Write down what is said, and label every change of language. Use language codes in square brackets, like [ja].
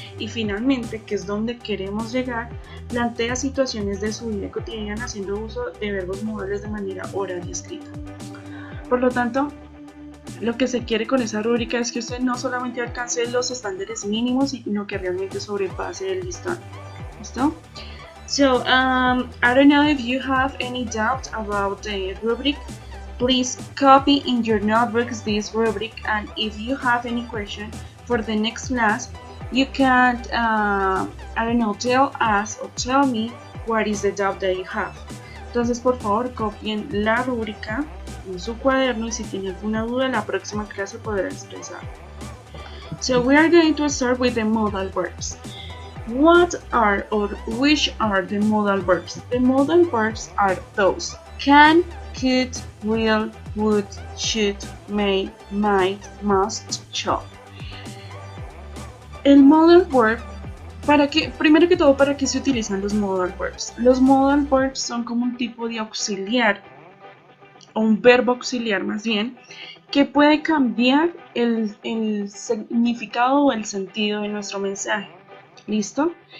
[es] Y finalmente, que es donde queremos llegar, plantea situaciones de su vida cotidiana haciendo uso de verbos modales de manera oral y escrita. Por lo tanto, lo que se quiere con esa rúbrica es que usted no solamente alcance los estándares mínimos, sino que realmente sobrepase el listón. ¿Listo? [en] So, I don't know if you have any doubt about the rubric. Please copy in your notebooks this rubric, and if you have any question for the next class, you can, I don't know, tell us or tell me what is the doubt that you have. [es] Entonces, por favor, copien la rúbrica en su cuaderno y si tienen alguna duda, en la próxima clase podrán expresar. [en] So we are going to start with the modal verbs. What are or which are the modal verbs? The modal verbs are those: can, could, will, would, should, may, might, must, shall. [es] El modal verb, primero que todo, ¿para qué se utilizan los modal verbs? Los modal verbs son como un tipo de auxiliar, o un verbo auxiliar más bien, que puede cambiar el significado o el sentido de nuestro mensaje. ¿Listo?